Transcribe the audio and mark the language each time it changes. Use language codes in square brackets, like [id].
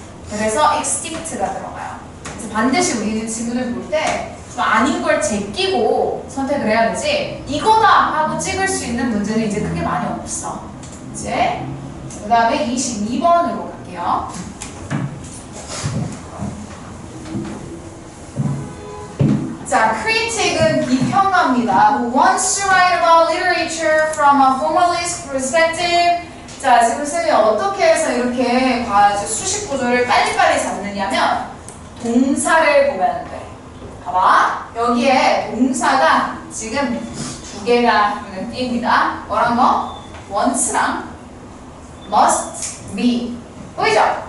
[ko] 그래서 extinct가 들어가요. 그래서 반드시 우리는 지문을 볼 때 좀 아닌 걸 제끼고 선택을 해야 되지 이거다 하고 찍을 수 있는 문제는 이제 크게 많이 없어. 이제 그 다음에 22번으로 갈게요. 자, critic은 비평가입니다. [en] Who wants to write about literature from a formalist perspective? [ko] 자, 지금 쌤이 어떻게 해서 이렇게 수식 구조를 빨리빨리 잡느냐면 동사를 보면 돼. 봐봐. 여기에 동사가 지금 두 개가 눈에 띕니다. 뭐란 거? wants랑 must be. 보이죠?